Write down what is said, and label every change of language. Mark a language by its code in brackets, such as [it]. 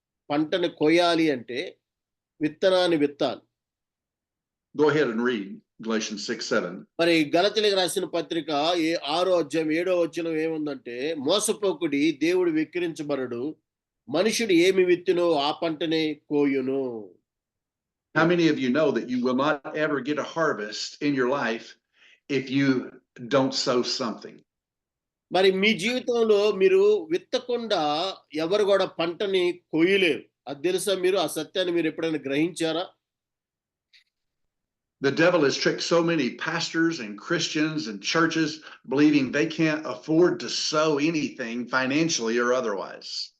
[te] పంటను కొయ్యాలి అంటే విత్తనాన్ని విత్తాలి. [en] Go ahead and read Galatians 6:7. [te] మరి గలతీయులకు రాసిన పత్రిక 6వ అధ్యాయం 7వ వచనం ఏముందంటే, మోసపోకుడి, దేవుడు వెక్కిరించబడడు, మనుషుడు ఏమి విత్తునో ఆ పంటనే కోయును. [en] How many of you know that you will not ever get a harvest in your life if you don't sow something? [te] మరి మీ జీవితంలో మీరు విత్తకుండా ఎవరు కూడా పంటని కొయ్యలేరు. అది తెలుసా మీరు? ఆ సత్యాన్ని మీరు ఎప్పుడైనా గ్రహించారా? [en] The devil has tricked so many pastors and Christians and churches believing they can't afford to sow anything financially or otherwise.